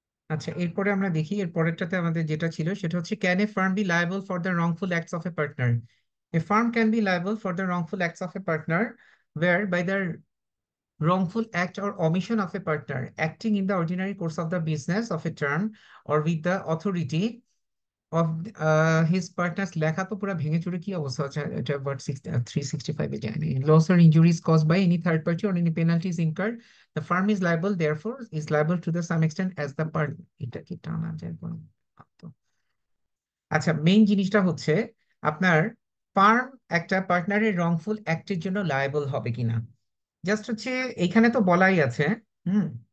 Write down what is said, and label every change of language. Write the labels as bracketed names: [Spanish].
[Bangla] আচ্ছা, এরপরে আমরা দেখি এর পরেরটাতে আমাদের যেটা ছিল সেটা হচ্ছে [English] Can a firm be liable for the wrongful acts of a partner? A firm can be liable for the wrongful acts of a partner where by the wrongful act or omission of a partner acting in the ordinary course of the business of a term or with the authority of his partners, [Bangla] লেখা তো পুরো ভেঙে চুরে কি অবস্থা হচ্ছে এটা, ভার্ট 365 এ জানি, [English] loss or injuries caused by any third party or any penalties incurred, the firm is liable, therefore is liable to the some extent as the part, [Bangla] এটা কি টানা যায় বলুন তো? আচ্ছা, মেইন জিনিসটা হচ্ছে আপনার ফার্ম একটা পার্টনারের রংফুল অ্যাক্টের জন্য লায়াবল হবে কিনা, জাস্ট হচ্ছে এইখানে তো বলাই আছে। হুম।